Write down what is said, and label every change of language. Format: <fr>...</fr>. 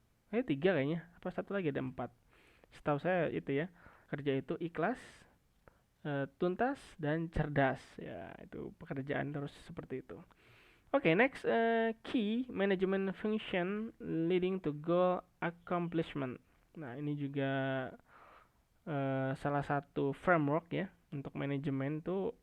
<id>3 kayaknya, apa satu lagi, ada 4. Setahu saya itu ya. Kerja itu ikhlas, tuntas, dan cerdas. Ya, itu pekerjaan terus seperti itu.</id> <en>Oke, next, key management function leading to goal accomplishment.</en> <id>Nah, ini juga salah satu framework ya untuk manajemen tuh.</id>